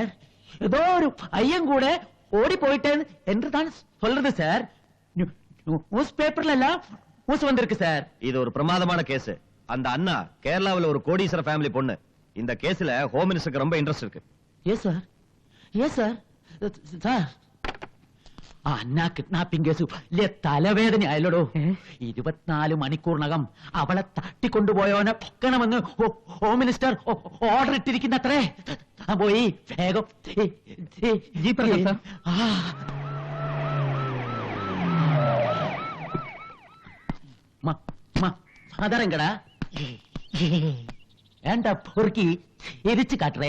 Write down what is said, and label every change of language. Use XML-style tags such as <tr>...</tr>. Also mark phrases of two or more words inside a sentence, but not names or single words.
<ta>ஏதோ ஒரு ஐயன் கூட ஓடி போயிட்டேன் என்று தான் சொல்றது சார். நியூஸ் பேப்பர்ல எல்லாம் நியூஸ் வந்திருக்கு சார். இது ஒரு பிரமாதமான கேஸ். அந்த அண்ணா கேரளாவில் ஒரு கோடீஸ்வர ஃபேமிலி பொண்ணு. இந்த கேஸ்ல ஹோம் மினிஸ்டருக்கு ரொம்ப இன்ட்ரெஸ்ட் இருக்கு.</ta> <en>yes sir, yes sir.</en> <ml>സാർ അന്നാ</ml> <en>kidnapping case</en> <ml>വലിയ തലവേദന ആയല്ലോടോ. 24 മണിക്കൂറിനകം അവളെ തട്ടിക്കൊണ്ടുപോയവനെ പൊക്കണമെന്ന്</ml> <en>home minister order</en> <ml>ഇട്ടിരിക്കുന്നത്രേ. പോയി വേഗം. അതരങ്കടാ ഏണ്ട പൊറുക്കി എരിച്ചു കാട്ടറേ.</ml>